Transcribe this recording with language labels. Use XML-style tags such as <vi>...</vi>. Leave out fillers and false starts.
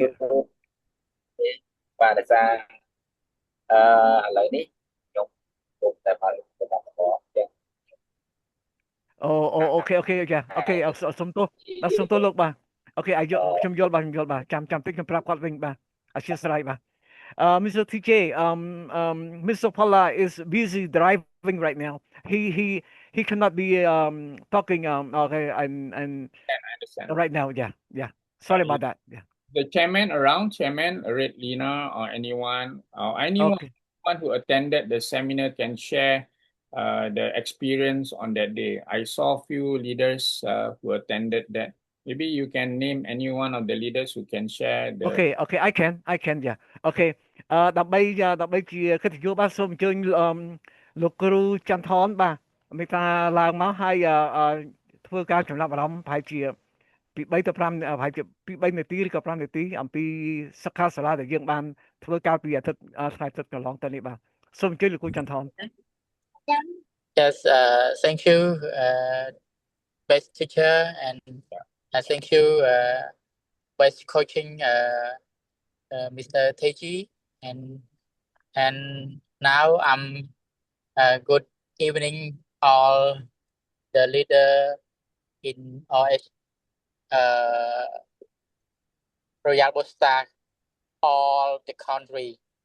<km>រាបសួរបាទដោយសារឥឡូវនេះខ្ញុំពុកតែមករបស់ចឹង អូខេចាអូខេសុំទោសលោកបាទអូខេខ្ញុំយល់បាទចាំតិចខ្ញុំប្រាប់គាត់វិញបាទអធិស្ឋានបាទ Mr.</km> <en>TJ, Mr. Palla is busy driving right now. He cannot be talking okay and I understand. right now. Yeah. Sorry about that. Yeah. The chairman around, Chairman Red Lina or anyone Okay. who attended the seminar can share the experience on that day. I saw a few leaders who attended that. Maybe you can name any one of the leaders who can share the. Okay, I can yeah. Okay.</en> <km>ដើម្បីជាកិត្តិយសបាទសូមអញ្ជើញលោកគ្រូចន្ទថនបាទមេត្តាឡើងមកហើយធ្វើការចំណាប់អារម្មណ៍ប្រហែលជាពី3ទៅ5ប្រហែលជាពី3នាទីឬក៏5នាទីអំពីសិក្ខាសាលាដែលយើងបានធ្វើកាលពីអាទិត្យថ្ងៃអាទិត្យកន្លងទៅនេះបាទសូមអញ្ជើញលោកគ្រូចន្ទថន</km> <en>Yes, thank you, best teacher, and thank you, best coaching, Mr. Teji, and now I'm good evening all the leader in OH Royal Bosta all the country.</en>